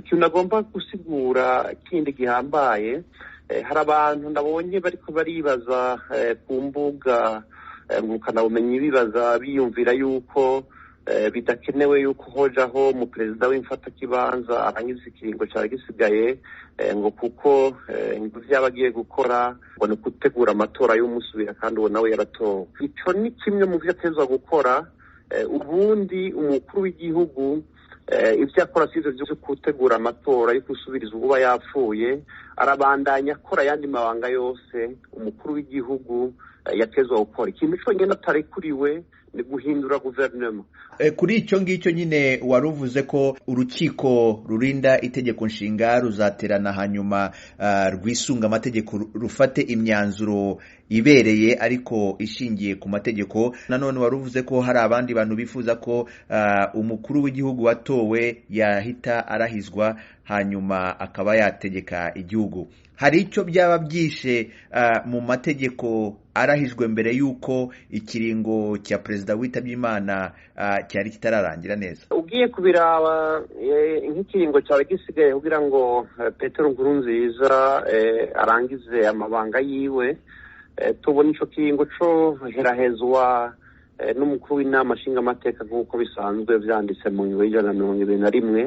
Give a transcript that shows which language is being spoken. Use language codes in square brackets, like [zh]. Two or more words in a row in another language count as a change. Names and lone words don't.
[rn] Ikintu nagomba gusigura kindi gihambaye, hari abantu ndabonye bariko baribaza ku mbuga ngurukanabumenyi bibaza biyumvira yuko bidakenewe yuko hojaho mu perezida w'imfatakibanza arangiza ikiringo cyari gisigaye, ngo kuko ngo vyabagiye gukora ngo ni gutegura amatora y'umusubira kandi uwo nawe yaratowe. Ico ni kimwe mu vyo atezwa gukora. Ubundi umukuru w'igihugu ivyo akora sivyo vyo gutegura amatora yo gusubiriza uba yapfuye, arabandanya akora yandi mabanga yose umukuru w'igihugu yatezwa gukora. [rw] Ikintu cyonyine atarekuriwe ni guhindura guverinoma. Kuri icyo ngicyo nyine waruvuze ko urukiko rurinda itegeko nshinga ruzaterana hanyuma rwisunga amategeko rufate imyanzuro ibereye ariko ishingiye ku mategeko. Nanone waruvuze ko hari abandi bantu bifuza ko umukuru w'igihugu watowe yahita arahizwa hanyuma akaba yategeka igihugu. Hari icyo byaba byishe mu mategeko arahijwe mbere yuko ikiringo cya perezida witabye Imana cyari kitararangira neza? [rn] Ugiye kubiraba nk'ikiringo cyari gisigaye kugira ngo Petero Nkurunziza arangize amabanga yiwe, tubona ico kiringo co herahezwa n'umukuru w'inama nshingamateka nk'uko bisanzwe vyanditse mu ngingo y'ijana 121.